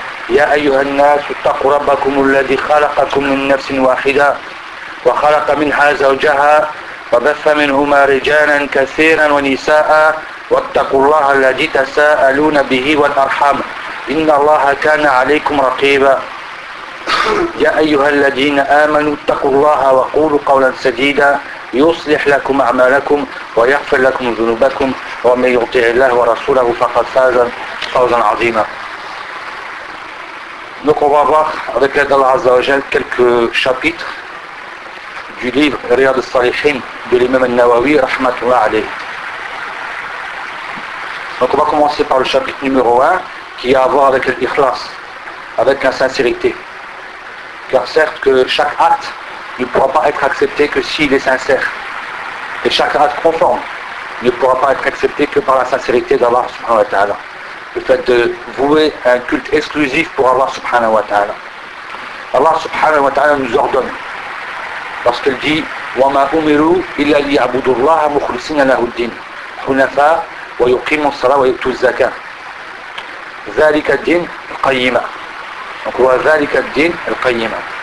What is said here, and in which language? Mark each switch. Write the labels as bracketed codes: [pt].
[ar] يا أيها الناس اتقوا ربكم الذي خلقكم من نفس واحدة وخلق منها زوجها وبث منهما رجالا كثيرا ونساء، واتقوا الله الذي تساءلون به والأرحام، إن الله كان عليكم رقيبا. يا أيها الذين آمنوا اتقوا الله وقولوا قولا سديدا يصلح لكم أعمالكم ويغفر لكم ذنوبكم، ومن يطع الله ورسوله فقد فاز فوزا عظيما. [fr] Donc on va voir avec l'aide d'Allah Azza wa Jal quelques chapitres du livre Riyad al-Salihin de l'imam al-Nawawi rahmatullah alayhi. Donc on va commencer par le chapitre numéro 1 qui a à voir avec l'ikhlas, avec la sincérité. Car certes que chaque acte ne pourra pas être accepté que s'il est sincère. Et chaque acte conforme ne pourra pas être accepté que par la sincérité d'Allah subhanahu wa ta'ala. Le fait de vouer un culte exclusif pour Allah subhanahu wa ta'ala. Allah subhanahu wa ta'ala nous ordonne. Lorsqu'il dit [ar] وَمَا أُمِرُوا إِلَّا لِيَعْبُدُوا اللَّهَ مُخْلِصِينَ لَهُ الدِّينَ حُنَفَا وَيُقِيمُوا الصَّلَاةَ وَيُؤْتُوا الزَّكَاةَ ذَلِكَ الدِّينُ الْقَيِّمَةُ. [fr] Donc [ar] ذَلِكَ الدِّينُ الْقَيِّمَةُ.